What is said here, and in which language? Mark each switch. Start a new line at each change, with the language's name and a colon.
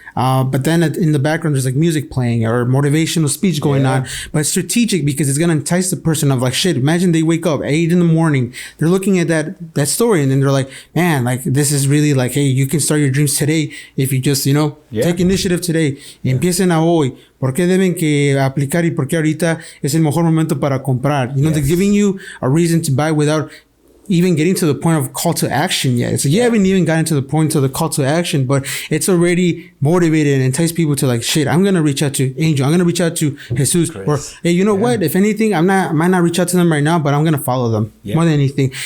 English: But then in the background, there's like music playing or motivational speech going on. But it's strategic, because it's going to entice the person of like, shit, imagine they wake up 8 a.m. They're looking at that story, and then they're like, man, like, this is really like, hey, you can start your dreams today if you just, you know, take initiative today.
Spanish: Empiecen a hoy. ¿Por qué deben que aplicar, y por qué ahorita es el mejor momento para comprar?
English: You know, they're giving you a reason to buy without even getting to the point of call to action yet. So you haven't even gotten to the point of the call to action, but it's already motivated and entice people to like, shit, I'm going to reach out to Angel. I'm going to reach out to Jesus. Chris. Or, hey, you know what? If anything, I might not reach out to them right now, but I'm going to follow them more than anything.